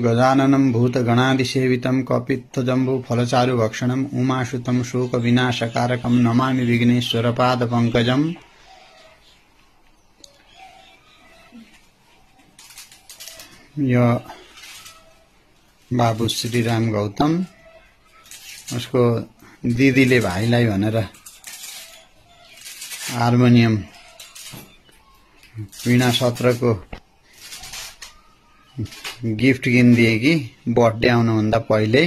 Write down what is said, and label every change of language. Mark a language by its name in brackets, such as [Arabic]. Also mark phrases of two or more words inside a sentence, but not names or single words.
[Sanskrit] काननं भूतगणादिसेवितं कपित्थजम्बू फलचारु भक्षणम् उमासुतं शोक विनाशकारकं नमामि विघ्नेश्वरपाद पंकजम्। [Nepali] यो बाबु श्रीराम गौतम, उसको दिदीले भाइलाई भनेर हार्मोनियम वीणा सत्रको गिफ्ट किनिदिए कि बर्थडे आउनुभन्दा पहिल्यै।